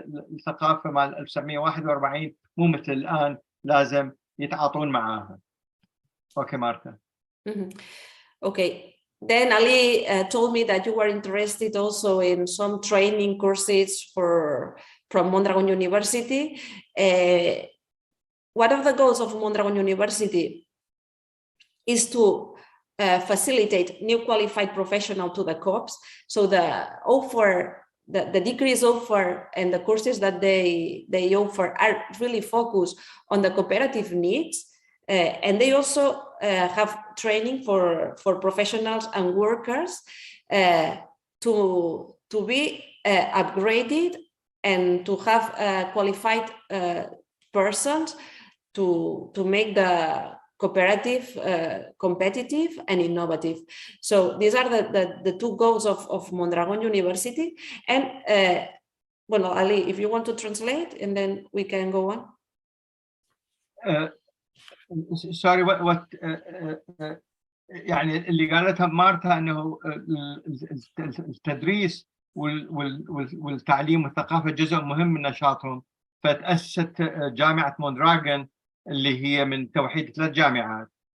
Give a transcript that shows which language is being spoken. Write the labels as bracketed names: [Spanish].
[Arabic] فالثقافه مال 1941 مو مثل الان، لازم يتعاطون معاها. اوكي مارتا. [English] Okay. Then Ali told me that you were interested also in some training courses from Mondragon University. One of the goals of Mondragon University is to facilitate new qualified professionals to the COPs. So the degrees offered and the courses that they offer are really focused on the cooperative needs. And they also have training for professionals and workers to be upgraded and to have qualified persons to make the cooperative competitive and innovative. So these are the two goals of Mondragon University. And well, Ali, if you want to translate, and then we can go on. Sorry, what [Arabic] يعني اللي قالتها مارتا انه التدريس والتعليم والثقافه جزء مهم من نشاطهم، فتأسست جامعه موندراكون اللي هي من توحيد 3 جامعات.